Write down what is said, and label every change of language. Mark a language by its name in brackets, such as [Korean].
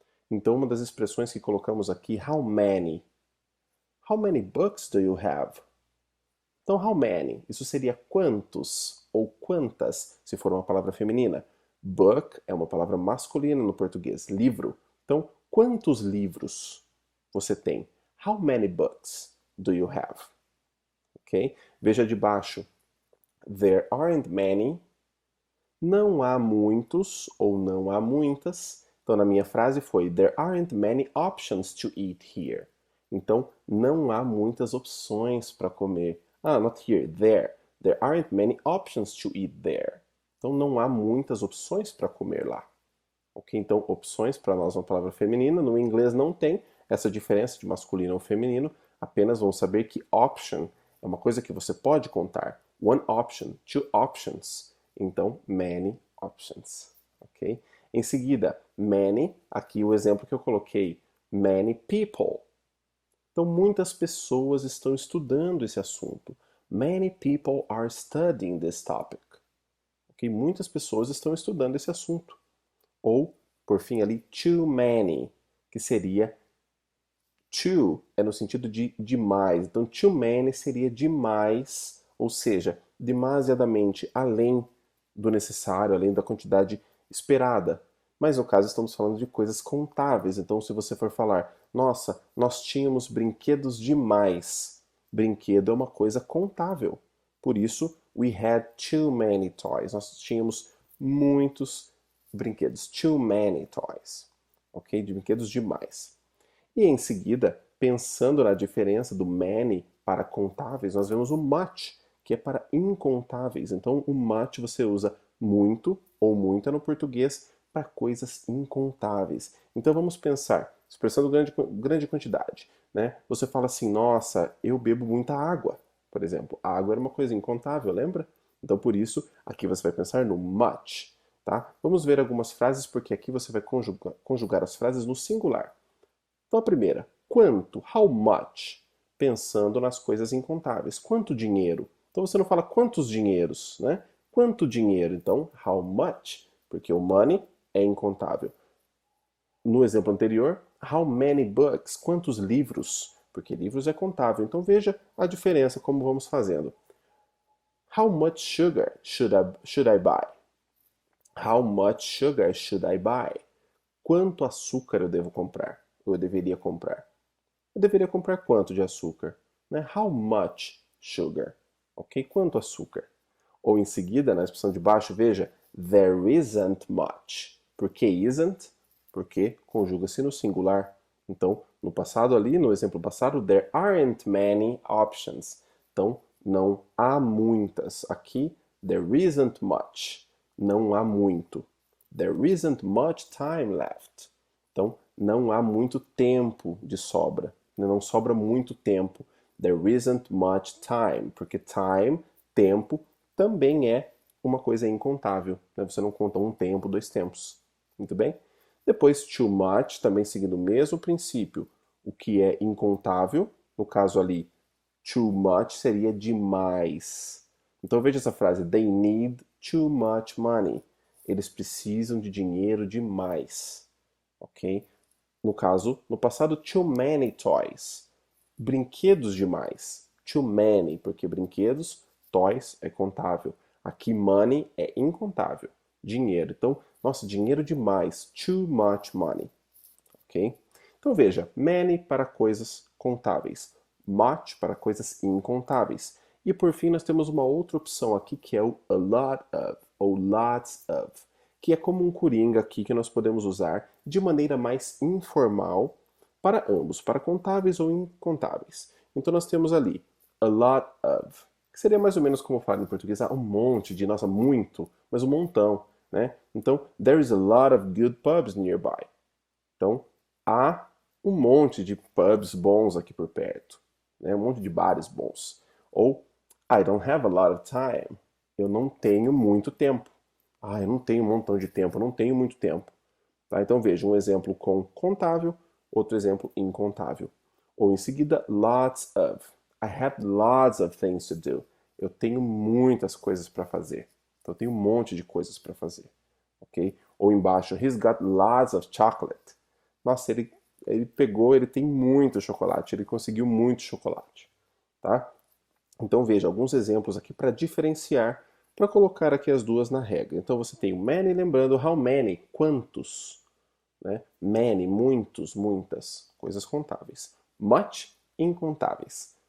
[Portuguese] Então, uma das expressões que colocamos aqui, [English] how many? How many books do you have? [Portuguese] Então, [English] how many? [Portuguese] Isso seria quantos ou quantas, se for uma palavra feminina. Book é uma palavra masculina no português, livro. Então, quantos livros você tem? [English] How many books do you have? [Portuguese] Ok? Veja de baixo. [English] There aren't many. [Portuguese] Não há muitos ou não há muitas. Então, na minha frase foi [English] There aren't many options to eat here. [Portuguese] Então, não há muitas opções para comer. [English] Ah, not here, there. There aren't many options to eat there. [Portuguese] Então, não há muitas opções para comer lá. Ok? Então, opções para nós é uma palavra feminina. No inglês não tem essa diferença de masculino ou feminino. Apenas vamos saber que option é uma coisa que você pode contar. [English] One option, two options. [Portuguese] Então, [English] many options. Ok? [Portuguese] Em seguida, many, aqui o exemplo que eu coloquei, [English] many people. [Portuguese] Então, muitas pessoas estão estudando esse assunto. [English] Many people are studying this topic. Ok? [Portuguese] Muitas pessoas estão estudando esse assunto. Ou, por fim, ali, too many, que seria too é no sentido de demais. Então, too many seria demais, ou seja, demasiadamente além do necessário, além da quantidade esperada. Mas no caso estamos falando de coisas contáveis. Então, se você for falar, nossa, nós tínhamos brinquedos demais. Brinquedo é uma coisa contável. Por isso, [English] we had too many toys. [Portuguese] Nós tínhamos muitos brinquedos. [English] Too many toys. [Portuguese] Ok? De brinquedos demais. E em seguida, pensando na diferença do many para contáveis, nós vemos o much, que é para incontáveis. Então, o much você usa muito ou muita no português para coisas incontáveis. Então, vamos pensar, expressando grande quantidade. Né? Você fala assim, nossa, eu bebo muita água. Por exemplo, água era uma coisa incontável, lembra? Então, por isso, aqui você vai pensar no much. Tá? Vamos ver algumas frases, porque aqui você vai conjugar as frases no singular. Então a primeira, quanto, how much, pensando nas coisas incontáveis. Quanto dinheiro? Então você não fala quantos dinheiros, né? Quanto dinheiro? Então, how much, porque o money é incontável. No exemplo anterior, [English] how many books, [Portuguese] quantos livros? Porque livros é contável. Então veja a diferença, como vamos fazendo. [English] How much sugar should I buy? How much sugar should I buy? [Portuguese] Quanto açúcar eu devo comprar? Eu deveria comprar. Eu deveria comprar quanto de açúcar? Né? [English] How much sugar? [Portuguese] Ok? Quanto açúcar? Ou em seguida, na expressão de baixo, veja, [English] there isn't much. [Portuguese] Por que isn't? Porque conjuga-se no singular. Então, no passado ali, no exemplo passado, [English] there aren't many options. [Portuguese] Então, não há muitas. Aqui, [English] there isn't much. [Portuguese] Não há muito. [English] There isn't much time left. [Portuguese] Então, não há muito tempo de sobra. Não sobra muito tempo. [English] There isn't much time. [Portuguese] Porque time, tempo, também é uma coisa incontável. Né? Você não conta um tempo, dois tempos. Muito bem? Depois, too much, também seguindo o mesmo princípio. O que é incontável, no caso ali, too much seria demais. Então veja essa frase, [English] they need too much money. [Portuguese] Eles precisam de dinheiro demais. Ok? No caso, no passado, [English] too many toys. [Portuguese] Brinquedos demais. Too many, porque brinquedos, toys é contável. Aqui, money é incontável. Dinheiro. Então, nossa, dinheiro demais. [English] Too much money. [Portuguese] Ok? Então veja, many para coisas contáveis. Much para coisas incontáveis. E por fim, nós temos uma outra opção aqui que é o a lot of, ou lots of, que é como um coringa aqui que nós podemos usar de maneira mais informal para ambos, para contáveis ou incontáveis. Então nós temos ali a lot of, que seria mais ou menos como falar em português, um monte de, nossa, muito, mas um montão, né? Então, [English] there is a lot of good pubs nearby. [Portuguese] Então, há um monte de pubs bons aqui por perto, né? Um monte de bares bons. Ou, [English] I don't have a lot of time. [Portuguese] Eu não tenho muito tempo. Ah, eu não tenho um montão de tempo, eu não tenho muito tempo. Tá? Então veja, um exemplo com contável, outro exemplo incontável. Ou em seguida, lots of. [English] I have lots of things to do. [Portuguese] Eu tenho muitas coisas para fazer. Então eu tenho um monte de coisas para fazer. Ok? Ou embaixo, [English] he's got lots of chocolate. [Portuguese] Nossa, ele pegou, ele tem muito chocolate, ele conseguiu muito chocolate. Tá? Então veja alguns exemplos aqui para diferenciar, para colocar aqui as duas na regra. Então você tem o many, lembrando how many, quantos, né? Many, muitos, muitas, coisas contáveis. Much, incontáveis.